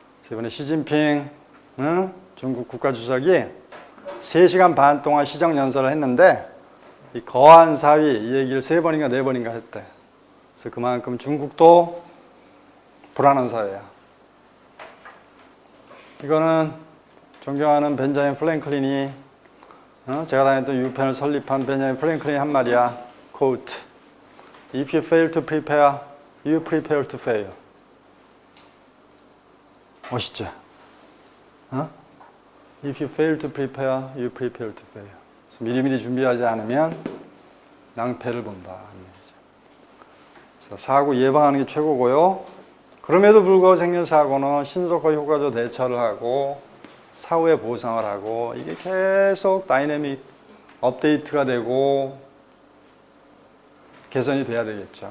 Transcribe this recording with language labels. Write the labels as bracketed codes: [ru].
[ko] 이번에 시진핑 중국 국가주석이 3시간 반 동안 시정연설을 했는데 이 거안사위 이 얘기를 3번인가 4번인가 했대. 그래서 그만큼 중국도 불안한 사회야. 이거는 존경하는 벤자민 프랭클린이 제가 다녔던 유펜을 설립한 벤자민 프랭클린이 한 말이야. [en] quote. If you fail to prepare, you prepare to fail. [ko] 멋있죠? [en] If you fail to prepare, you prepare to fail. [ko] 그래서 미리미리 준비하지 않으면 낭패를 본다. 그래서 사고 예방하는 게 최고고요. 그럼에도 불구하고 생긴 사고는 신속하고 효과적 대처를 하고 사후에 보상을 하고 이게 계속 다이내믹 업데이트가 되고 개선이 돼야 되겠죠.